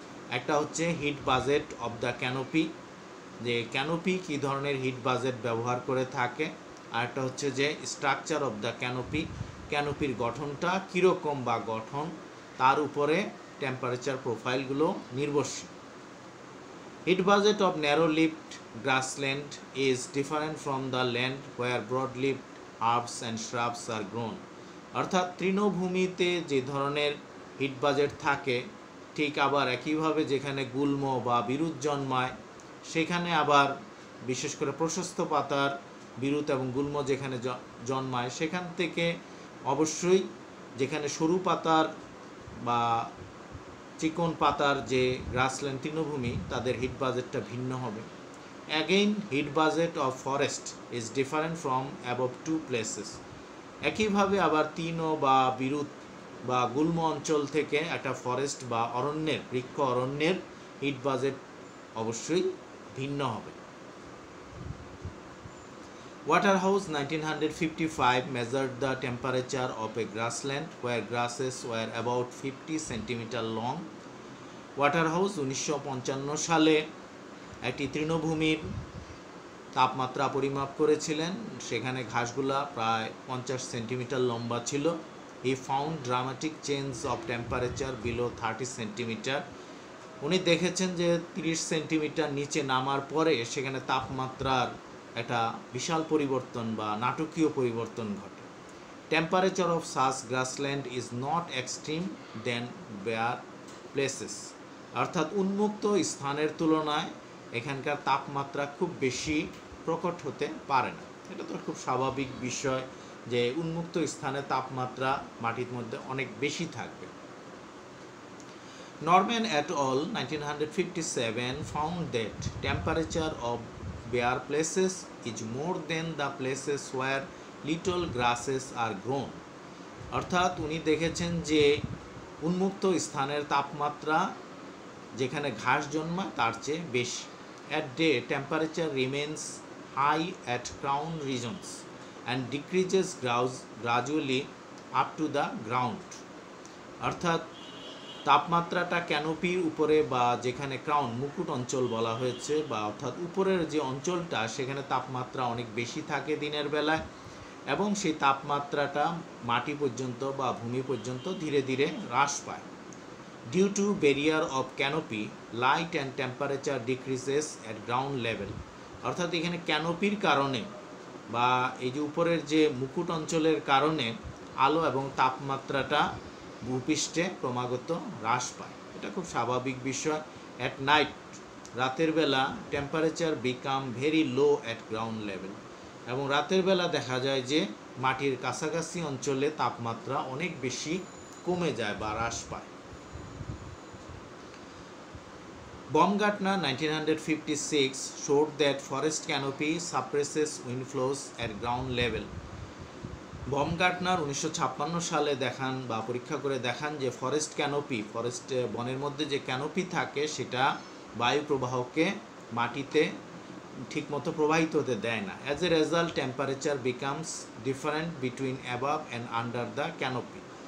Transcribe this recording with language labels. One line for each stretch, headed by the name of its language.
Bangla: একটা হচ্ছে
English: heat budget of the canopy,
Bangla: যে ক্যানোপি কী ধরনের হিট বাজেট ব্যবহার করে থাকে। আর একটা হচ্ছে যে
English: structure of the canopy,
Bangla: ক্যানোপির গঠনটা কীরকম বা গঠন, তার উপরে টেম্পারেচার প্রোফাইলগুলো নির্ভরশীল।
English: Heat budget of narrow-leaved grassland is different from the land where broad-leaved herbs and shrubs are grown.
Bangla: অর্থাৎ তৃণভূমিতে যে ধরনের হিট বাজেট থাকে, ঠিক আবার একইভাবে যেখানে গুল্ম বা বিরুৎ জন্মায়, সেখানে আবার বিশেষ করে প্রশস্ত পাতার বিরুৎ এবং গুল্ম যেখানে জন্মায়, সেখান থেকে অবশ্যই যেখানে সরু পাতার বা চিকন পাতার যে গ্রাসল্যান্ড তৃণভূমি, তাদের হিট বাজেটটা ভিন্ন হবে।
English: Again heat budget of forest is different from above two places.
Bangla: একইভাবে আবার তৃণ বা বিরুৎ বা গুল্ম অঞ্চল থেকে একটা ফরেস্ট বা অরণ্যের, বৃক্ষ অরণ্যের হিট বাজেট অবশ্যই ভিন্ন হবে।
English: Waterhouse 1955 measured the temperature of a grassland where grasses were about 50 cm long.
Bangla: ওয়াটারহাউস 1955 সালে একটি তৃণভূমির তাপমাত্রা পরিমাপ করেছিলেন, সেখানে ঘাসগুলা প্রায় 50 সেন্টিমিটার লম্বা ছিল।
English: He found dramatic change of temperature below 30 centimetre.
Bangla: উনি দেখেছেন যে 30 সেন্টিমিটার নিচে নামার পরে সেখানে তাপমাত্রার একটা বিশাল পরিবর্তন বা নাটকীয় পরিবর্তন ঘটে।
English: Temperature of such grassland is not extreme than bare places.
Bangla: অর্থাৎ উন্মুক্ত স্থানের তুলনায় এখানকার তাপমাত্রা খুব বেশি প্রকট হতে পারে না। এটা তো খুব স্বাভাবিক বিষয় যে উন্মুক্ত স্থানে তাপমাত্রা মাটির মধ্যে অনেক বেশি থাকবে।
English: Norman et al. 1957 found that temperature of bare places is more than the places where little grasses are grown.
Bangla: অর্থাৎ উনি দেখেছেন যে উন্মুক্ত স্থানের তাপমাত্রা যেখানে ঘাস জন্মায় তার চেয়ে বেশি।
English: At day temperature remains high at crown regions and decreases gradually up to the ground.
Bangla: অর্থাৎ তাপমাত্রাটা ক্যানোপির উপরে বা যেখানে ক্রাউন মুকুট অঞ্চল বলা হয়েছে, বা অর্থাৎ উপরের যে অঞ্চলটা, সেখানে তাপমাত্রা অনেক বেশি থাকে দিনের বেলায়, এবং সেই তাপমাত্রাটা মাটি পর্যন্ত বা ভূমি পর্যন্ত ধীরে ধীরে হ্রাস পায়।
English: Due to barrier of canopy light and temperature decreases at ground level.
Bangla: অর্থাৎ এখানে ক্যানোপির কারণে বা এই যে উপরের যে মুকুট অঞ্চলের কারণে আলো এবং তাপমাত্রাটা ভূপৃষ্ঠে ক্রমাগত হ্রাস পায়। এটা খুব স্বাভাবিক বিষয়।
English: at night,
Bangla: রাতের বেলা,
English: temperature become very low at ground level,
Bangla: এবং রাতের বেলা দেখা যায় যে মাটির কাছাকাছি অঞ্চলে তাপমাত্রা অনেক বেশি কমে যায় বা হ্রাস পায়।
English: Baumgartner 1956 showed that forest canopy suppresses wind flows at ground level.
Bangla: Baumgartner 1956 সালে দেখান বা পরীক্ষা করে দেখান যে ফরেস্ট ক্যানোপি, ফরেস্ট বনের মধ্যে যে ক্যানোপি থাকে, সেটা বায়ু প্রবাহকে মাটিতে ঠিকমতো প্রবাহিত হতে দেয় না।
English: As a result temperature becomes different between above and under the canopy.